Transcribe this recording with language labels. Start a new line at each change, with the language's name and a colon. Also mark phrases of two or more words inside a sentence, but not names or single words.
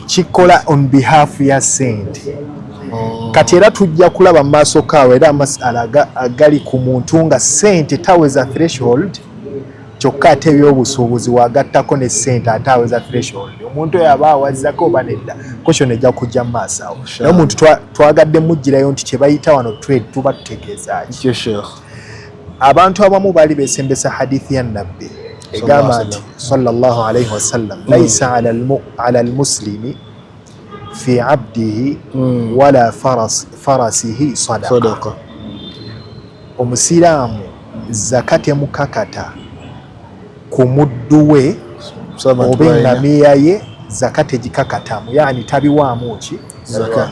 Ganda: kikola
English: on behalf
Ganda: ya sente. Kati era tujja kulaba mu maaso kaawe era amasala agali ku muntu nga sente taweza threshold kyokka ate ebyobusuubuzi wagattako ne sente ate aweza threshold. Omuntu oyo aba awazzako oba nedda question ejja kujja mu maaso awo naye omuntu twagadde mugirayo nti kye bayita wano trade tuba tutegeeza ki. Abantu abamu baali beesembesa hadithi ya nabbi egamba nti
Arabic: صلى الله عليه وسلم ليس على المسلم في عبده ولا فرسه صدقة.
Ganda: Omusiraamu zaka temukakata ku muddu we oba engamiya ye zaka tegikakatamu yani tabiwaamu ki zaka.